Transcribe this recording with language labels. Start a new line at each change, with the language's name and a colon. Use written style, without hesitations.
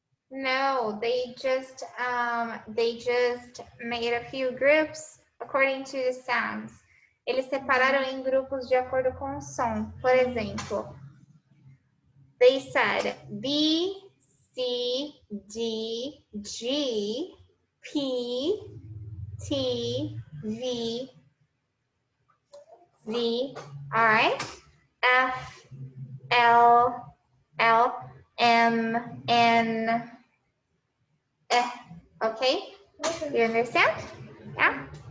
English: No, they just made a few groups according to the sounds.
Portuguese: Eles separaram em grupos de acordo com o som. Por exemplo, they said B, C, D, G, P, T, V, Z, all right, F, L, M, N, okay, you understand? Yeah.